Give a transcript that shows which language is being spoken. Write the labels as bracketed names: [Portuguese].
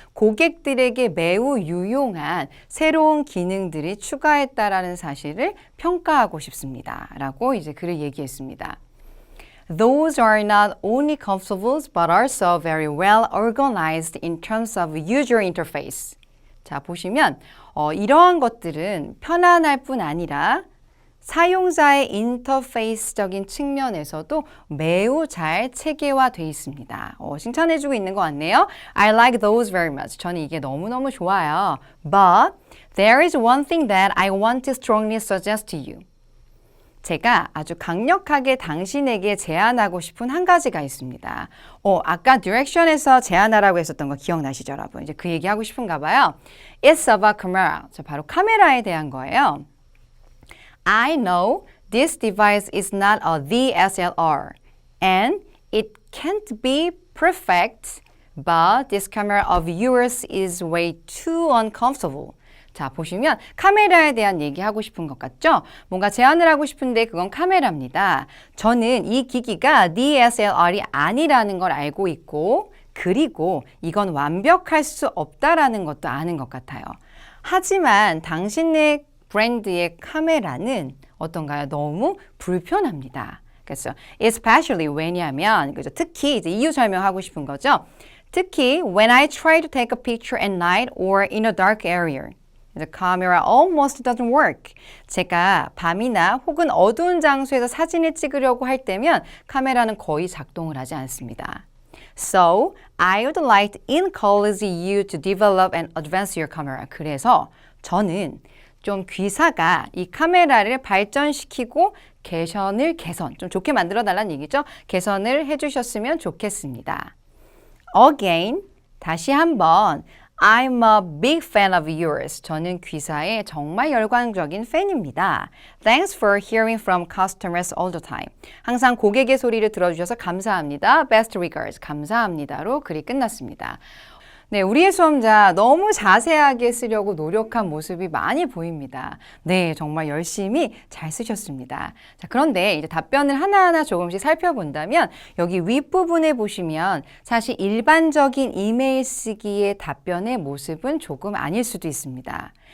[Korean] 고객들에게 매우 유용한 새로운 기능들이 추가했다라는 사실을 평가하고 싶습니다. 라고 이제 글을 얘기했습니다. [English] Those are not only comfortable but also very well organized in terms of user interface. [Korean] 자, 보시면 이러한 것들은 편안할 뿐 아니라 사용자의 인터페이스적인 측면에서도 매우 잘 체계화되어 있습니다. 칭찬해주고 있는 것 같네요. [English] I like those very much. [Korean] 저는 이게 너무너무 좋아요. [English] But there is one thing that I want to strongly suggest to you. [Korean] 제가 아주 강력하게 당신에게 제안하고 싶은 한 가지가 있습니다. 아까 디렉션에서 제안하라고 했었던 거 기억나시죠, 여러분? 이제 그 얘기하고 싶은가 봐요. [English] It's about camera. [Korean] 바로 카메라에 대한 거예요. [English] I know this device is not a DSLR and it can't be perfect, but this camera of yours is way too uncomfortable. [Korean] 자, 보시면 카메라에 대한 얘기하고 싶은 것 같죠? 뭔가 제안을 하고 싶은데 그건 카메라입니다. 저는 이 기기가 DSLR이 아니라는 걸 알고 있고 그리고 이건 완벽할 수 없다라는 것도 아는 것 같아요. 하지만 당신의 브랜드의 카메라는 어떤가요? 너무 불편합니다. 그래서 especially 왜냐하면 그죠? 특히 이제 이유 설명하고 싶은 거죠. [English] 특히 when I try to take a picture at night or in a dark area. The camera almost doesn't work. [Korean] 제가 밤이나 혹은 어두운 장소에서 사진을 찍으려고 할 때면 카메라는 거의 작동을 하지 않습니다. [English] So, I would like to encourage you to develop and advance your camera. [Korean] 그래서 저는 좀 귀사가 이 카메라를 발전시키고 개선, 좀 좋게 만들어 달라는 얘기죠. 개선을 해주셨으면 좋겠습니다. [English] Again, [Korean] 다시 한번 [English] I'm a big fan of yours. [Korean] 저는 귀사의 정말 열광적인 팬입니다. [English] Thanks for hearing from customers all the time. [Korean] 항상 고객의 소리를 들어주셔서 감사합니다. [English] Best regards. [Korean] 감사합니다로 글이 끝났습니다. 네, 우리의 수험자 너무 자세하게 쓰려고 노력한 모습이 많이 보입니다. 네, 정말 열심히 잘 쓰셨습니다. 자, 그런데 이제 답변을 하나하나 조금씩 살펴본다면 여기 윗부분에 보시면 사실 일반적인 이메일 쓰기의 답변의 모습은 조금 아닐 수도 있습니다.